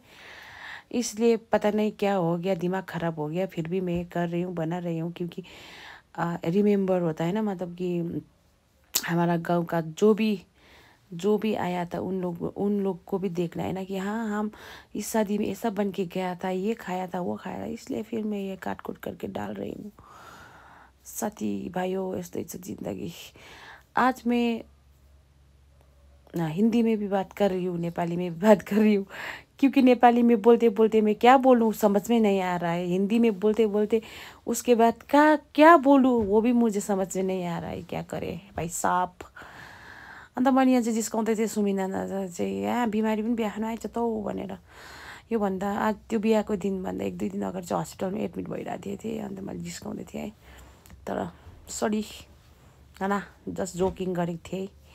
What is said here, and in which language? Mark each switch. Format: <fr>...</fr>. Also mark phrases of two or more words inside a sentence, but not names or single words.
<hi>इसलिए पता नहीं क्या हो गया, दिमाग ख़राब हो गया, फिर भी मैं कर रही हूँ, बना रही हूँ, क्योंकि रिमेम्बर होता है ना, मतलब कि हमारा गांव का जो भी आया था उन लोग को भी देखना है ना, कि हाँ हम इस शादी में ऐसा बन के गया था, ये खाया था, वो खाया था, इसलिए फिर मैं ये काट कुट करके डाल रही हूँ। साथी भाइयों,</hi> <ne>यस्तै छ जिंदगी।</ne> <hi>आज मैं हिंदी में भी बात कर रही हूँ, नेपाली में भी बात कर रही हूँ, क्योंकि नेपाली में बोलते बोलते मैं क्या बोलूँ समझ में नहीं आ रहा है। हिंदी में बोलते बोलते उसके बाद क्या बोलूँ वो भी मुझे समझ में नहीं आ रहा है, क्या करे भाइ साहब।</hi> <ne>अन्त मैले यहाँ चाहिँ जिस्काउँदै थिएँ सुमिना चाहिँ, यहाँ बिमारी पनि बिहा खानु आएछ त हौ भनेर। योभन्दा आज त्यो बिहाको दिनभन्दा 1-2 दिन अगाडि चाहिँ हस्पिटलमा एडमिट भइरहेको थिएँ। अन्त मैले जिस्काउँदै थिएँ है, तर सरी होइन,</ne> <en>just joking</en> <ne>गरेको थिएँ।</ne>